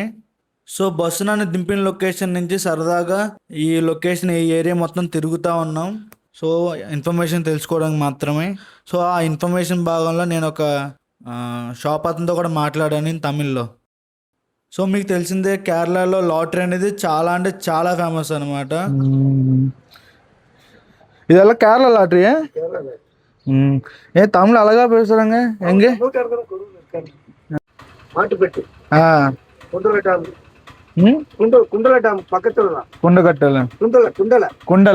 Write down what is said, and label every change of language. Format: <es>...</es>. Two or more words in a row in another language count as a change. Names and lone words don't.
<te>సో బస్సు నన్ను దింపిన లొకేషన్ నుంచి సరదాగా ఈ లొకేషన్ ఈ ఏరియా మొత్తం తిరుగుతూ ఉన్నాం. సో ఇన్ఫర్మేషన్ తెలుసుకోవడానికి మాత్రమే. సో ఆ ఇన్ఫర్మేషన్ భాగంలో నేను ఒక షాప్ అతనితో కూడా మాట్లాడాను తమిళ్లో. సో మీకు తెలిసిందే, కేరళలో లాటరీ అనేది చాలా అంటే చాలా ఫేమస్ అనమాట.</te> <ta>இதெல்லாம் கேரள லாட்டரியா? ஏன் தமிழ் அழகா பேசுறாங்க. எங்க மாட்டுப்பட்டி குண்டல டாம் குண்டல டாம் பக்கத்துல தான். குண்டகட்டல குண்டல</ta>